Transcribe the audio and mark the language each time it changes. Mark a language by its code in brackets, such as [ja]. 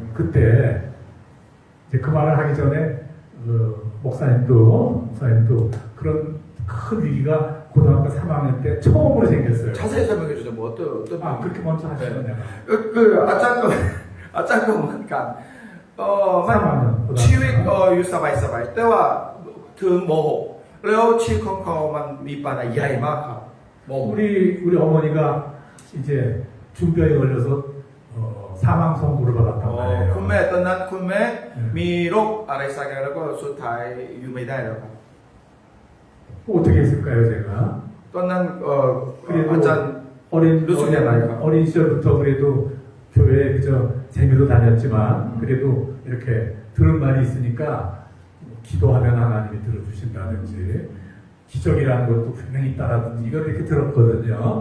[ko] 그때 이제 그 말을 하기 전에 목사님도 그런 큰 위기가 고등학교 3학년 때 처음으로 생겼어요. 자세히 설명해 주죠. 뭐 어떤 그렇게 먼저 하시면 내가. [th] คืออาจารย์ก็เหมือนกันมัน [ko] 3학년 [th] ชีวิตอยู่สบายๆแต่ว่าถึงม .6 แล้วชีวิตของเขามันมีปัญหาใหญ่มากครับม .6 [ko] 우리 어머니가 이제 중병에 걸려서 사망 선고를 받았단 말이에요. [th] คุณแม่ตอนนั้นคุณแม่มีโรคอะไรสักอย่างแล้วก็สุดท้ายอยู่ไม่ได้แล้วครับ [ko] 어떻게 했을까요, 제가? [th] ตอนนั้นอาจารย์ [ko] 어린 시절부터 그래도 교회에 그저 재미로 다녔지만 그래도 이렇게 들은 말이 있으니까 기도하면 하나님이 들어주신다든지 기적이라는 것도 분명히 있다라든지 이걸 이렇게 들었거든요.